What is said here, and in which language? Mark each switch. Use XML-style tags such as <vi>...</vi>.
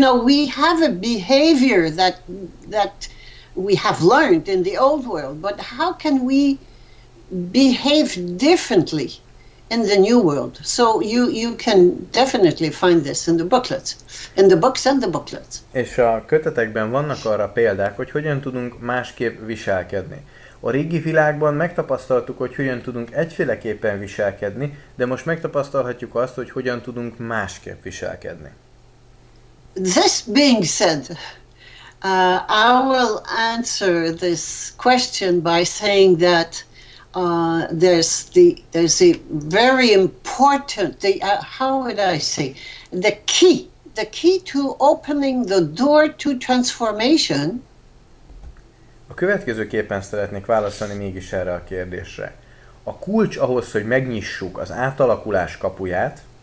<en>We have a behavior that we have learned in the old world, but how can we behave differently in the new world? So you can definitely find this in the booklets, in the books and the booklets.</en> <hu>És a kötetekben vannak arra példák, hogy hogyan tudunk másképp viselkedni. A régi világban megtapasztaltuk, hogy hogyan tudunk egyféleképpen viselkedni, de most megtapasztalhatjuk azt, hogy hogyan tudunk másképp viselkedni.</hu> <en>This being said, I will answer this question by saying that there's a very important, how would I say, the key to opening the door to transformation.</en> <hu>A következőképpen szeretnék válaszolni mégis erre a kérdésre. A kulcs ahhoz, hogy megnyissuk az átalakulás kapuját,</hu>